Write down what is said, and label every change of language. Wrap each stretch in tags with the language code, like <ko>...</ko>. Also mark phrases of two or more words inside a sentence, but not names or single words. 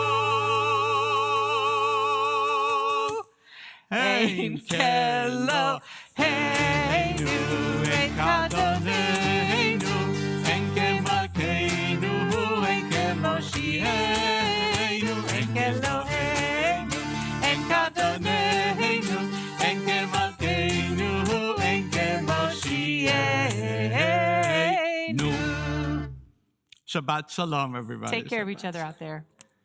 <he>אין כאלוהינו, אין כאדונינו, אין כמלכנו, אין כמושיענו, אין כאלוהינו, אין כאדונינו, אין כמלכנו, אין כמושיענו. שבת שלום,</he> <en>everybody. Take care of each other out there.</en>